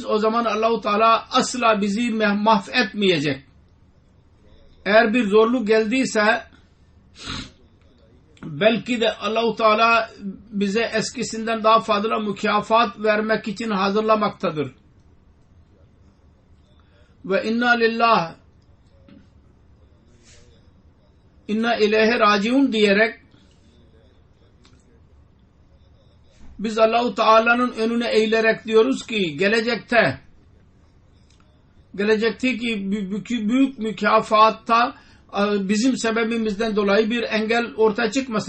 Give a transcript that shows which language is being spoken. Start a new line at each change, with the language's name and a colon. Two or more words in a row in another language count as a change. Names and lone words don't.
Turkish: O zaman
Arabic: الله تعالى
Turkish: asla bizi mahvetmeyecek. Eğer bir zorluk geldiyse belki de
Arabic: الله تعالى
Turkish: bize eskisinden daha fazla mükafat vermek için hazırlamaktadır. Ve
Arabic: إنا لله إنا إليه راجعون
Turkish: diyerek biz
Arabic: الله تعالى
Turkish: önüne eğilerek diyoruz ki gelecekteki büyük mükafatta bizim sebebimizden dolayı bir engel ortaya çıkmasın.